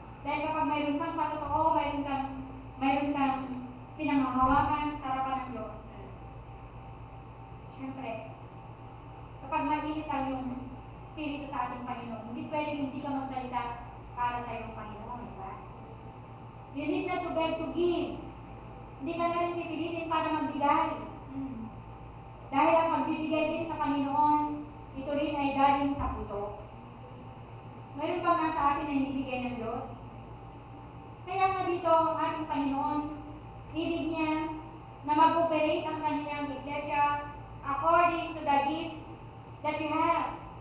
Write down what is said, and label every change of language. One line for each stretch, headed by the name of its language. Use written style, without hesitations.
Filipino: Dahil kapag mayroon kang patotoo, mayroon kang pinanghahawakan sa harapan ng Diyos. Siyempre, kapag mainit ang yung Espiritu sa ating Panginoon, hindi pwedeng hindi ka magsalita para sa iyong Panginoon, di ba?
English: You need not to beg to give.
Filipino: Hindi ka na rin pipilitin para magbigay. Dahil ang pagbibigay din sa Panginoon, ito rin ay galing sa puso. Mayroon bang nasa atin na hindi bigay ng Diyos? Kaya nga dito ang ating Panginoon, ibig niya na mag-operate ang kanyang iglesia
English: according to the gifts that you have.